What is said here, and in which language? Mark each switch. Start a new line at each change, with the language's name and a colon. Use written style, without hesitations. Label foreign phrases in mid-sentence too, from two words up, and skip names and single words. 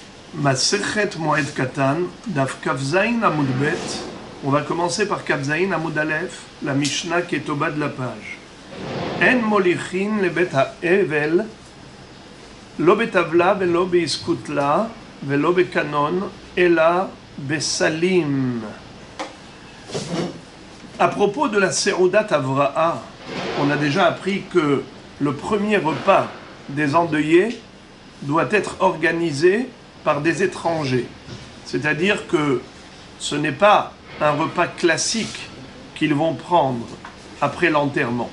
Hebrew: מסכת מועד קטן, דף כ"ז עמוד ב.
French: On va commencer par
Hebrew: כ"ז עמוד א,
French: la Mishnah qui est au bas de la page.
Hebrew: אין מוליכין לבית האבל, לא בטבלא ולא באסקוטלא, ולא בקנון, אלא בסלים.
French: À propos de la
Hebrew: סעודת הבראה,
French: on a déjà appris que le premier repas des endeuillés doit être organisé par des étrangers. C'est-à-dire que ce n'est pas un repas classique qu'ils vont prendre après l'enterrement.